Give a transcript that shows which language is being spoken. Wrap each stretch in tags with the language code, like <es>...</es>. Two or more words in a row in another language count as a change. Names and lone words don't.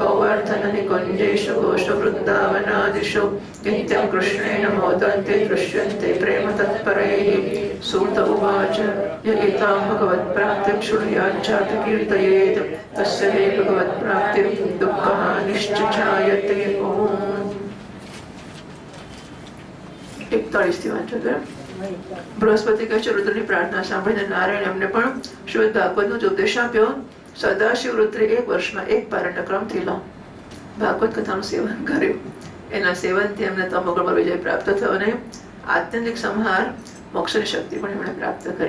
<sa>गौवर्धन निकुञ्जेषु घोषवृन्दावनादिषु नित्यं कृष्णेन मोदन्ते दृश्यन्ते प्रेम तत्परैः। सूत उवाच य एतां भगवत्प्राप्तिं शृणुयाच्चापि कीर्तयेत् तस्य वै भगवत्प्राप्तिं दुःखहानिश्च जायते।</sa> <gu>ओम। 41 વાંચો. બૃહસ્પતિ કહે છે, રુદ્રની પ્રાર્થના સાંભળીને નારાયણ એમને પણ શ્રીમદ ભાગવતનો જ ઉપદેશ આપ્યો. સદાશિવ રુદ્રે 1 વર્ષમાં 1 પારાયણ ક્રમથી ભાગવત કથાનું સેવન કર્યું. એના સેવનથી એમને તમોગુણ પર વિજય પ્રાપ્ત થયો અને આત્યંતિક સંહાર મોક્ષની શક્તિ પણ એમણે પ્રાપ્ત કરી.</gu>